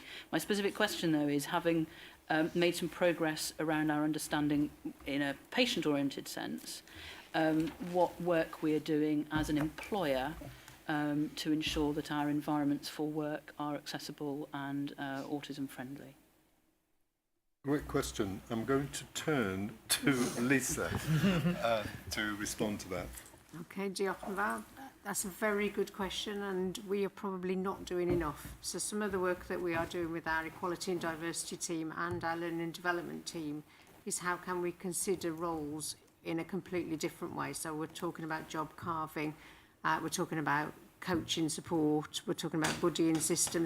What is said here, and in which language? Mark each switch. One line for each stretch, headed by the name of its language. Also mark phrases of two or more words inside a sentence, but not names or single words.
English: My specific question though is, having made some progress around our understanding in a patient-oriented sense, what work we are doing as an employer to ensure that our environments for work are accessible and autism friendly. Great question. I'm going to turn to Lisa to respond to that.
Welsh: Okay, diolch yn fawr.
English: That's a very good question, and we are probably not doing enough. So some of the work that we are doing with our equality and diversity team and our learning and development team is how can we consider roles in a completely different way. So we're talking about job carving, we're talking about coaching support, we're talking about buddying systems.